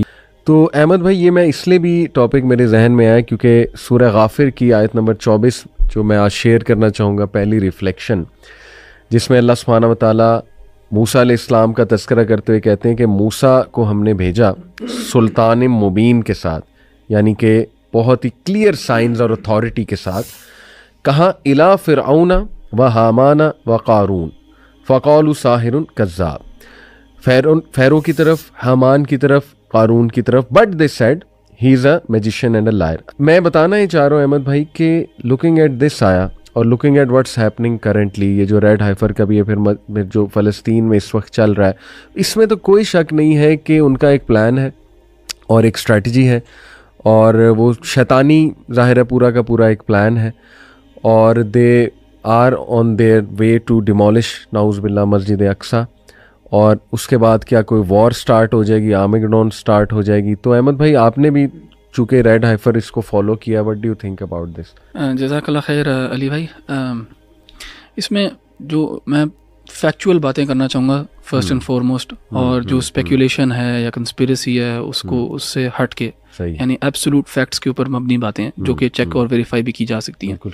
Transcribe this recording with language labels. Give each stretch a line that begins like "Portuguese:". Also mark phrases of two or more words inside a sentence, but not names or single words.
Hindi: तो अहमद भाई, ये मैं इसलिए भी टॉपिक मेरे जहन में आया क्योंकि सूरह गाफिर की आयत नंबर 24 जो मैं आज शेयर करना चाहूँगा, पहली रिफ्लेक्शन, जिसमें
Arabic: الله سبحانه وتعالى
Hindi: मूसा अलैहिस्सलाम का तज़किरा करते हुए कहते हैं कि मूसा को हमने भेजा
Arabic: سلطان مبين
Hindi: के साथ, यानी कि बहुत ही
English: clear science
Hindi: और अथॉरिटी के साथ। कहाँ?
Arabic: إلى فرعون وهامان وقارون فقالوا ساحر كذاب.
Hindi: फ़ैरो की तरफ, हामान की तरफ, क़ारून की तरफ,
English: but they said he is a magician and a liar.
Hindi: मैं बताना ही चाह रहा हूँ अहमद भाई कि
English: looking at this
Hindi: आया और
English: looking at what's happening currently,
Hindi: ये जो
English: red heifer
Hindi: का भी है, फिर जो फ़लस्तीन में इस वक्त चल रहा है, इसमें तो कोई शक नहीं है कि उनका एक प्लान है और एक स्ट्रेटजी है, और वो शैतानी ज़ाहिर है पूरा का पूरा एक प्लान है। और
English: they are on their way to demolish
Arabic: نعوذ بالله
Hindi: मस्जिद अक्सा, और उसके बाद क्या कोई
English: war start
Hindi: हो जाएगी,
English: armageddon start
Hindi: हो जाएगी। तो अहमद भाई, आपने भी चूँकि
English: red heifer
Hindi: इसको फॉलो किया,
English: What do you think about this?
Arabic: جزاك الله خير
Hindi: अली भाई। इसमें जो मैं फैक्चुअल बातें करना चाहूँगा
English: first and foremost,
Hindi: और जो स्पेकुलेशन है या कंस्पिरेसी है उसको उससे हट के, यानी
English: absolute facts
Hindi: के ऊपर मबनी बातें हैं जो कि चेक और वेरीफाई भी की जा सकती हैं।